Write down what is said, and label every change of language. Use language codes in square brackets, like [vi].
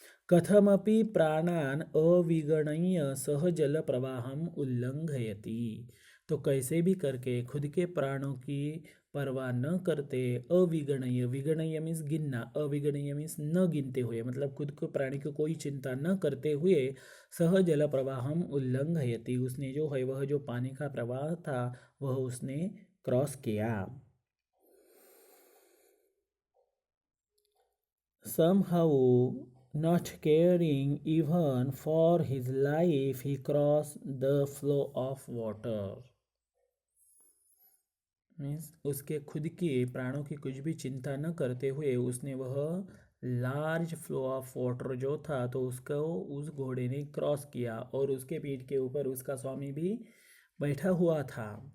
[sa] कथमपि प्राणान् अविगणय्य सह जल प्रवाहम उल्लंघयति, [hi] तो कैसे भी करके खुद के प्राणों की परवाह न करते, अविगणय्य, विगणय्य मीन्स गिनना, अविगणय्य मीन्स न गिनते हुए, मतलब खुद को प्राणी को कोई चिंता न करते हुए, [sa] सह जल प्रवाहम उल्लंघयति, [hi] उसने जो है वह जो पानी का प्रवाह था वह उसने क्रॉस किया। [en] Somehow, not caring even for his life, he crossed the flow of water. [hi] Means उसके खुद के प्राणों की कुछ भी चिंता न करते हुए उसने वह [en] large flow of water [hi] जो था तो उसको उस घोड़े ने क्रॉस किया, और उसके पीठ के ऊपर उसका स्वामी भी बैठा हुआ था।